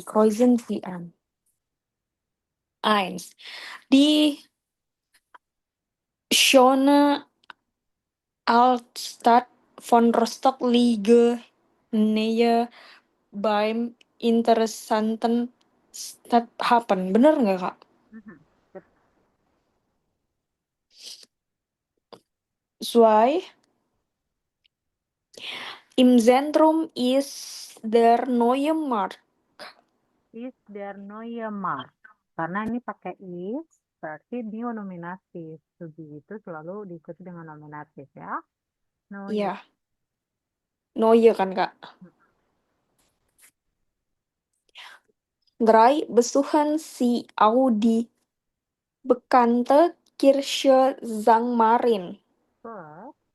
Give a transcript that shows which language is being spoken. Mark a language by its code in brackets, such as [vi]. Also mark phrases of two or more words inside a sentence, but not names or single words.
[de] Kreuzen Sie an. 1. Die schöne Altstadt von Rostock liegt näher beim interessanten Stadthafen. [id] Bener nggak, Kak? [en] Mhm. Good. [de] 2. Im Zentrum ist der neue Markt. [en] Is there [de] neue Markt? [id] Karena ini pakai is, berarti dia nominatif. [en] To be [id] itu selalu diikuti dengan nominatif ya. [de] Neue. [id] Iya, neue kan, Kak? 3. [de] Besuchen Sie Audi bekannte Kirche St. Marin. Plus.